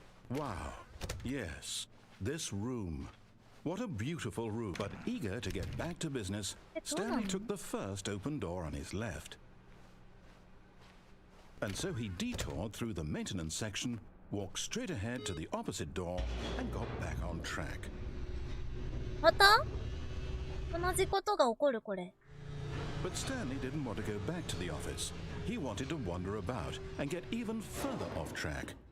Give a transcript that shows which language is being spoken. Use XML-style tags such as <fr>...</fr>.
<en>Wow, yes, this room. What a beautiful room. But eager to get back to business, Stanley took the first open door on his left. And so he detoured through the maintenance section, walked straight ahead to the opposite door, and got back on track.</en> <ja>また同じことが起こるこれ。</ja> <en>But Stanley didn't want to go back to the office. He wanted to wander about and get even further off track.</en>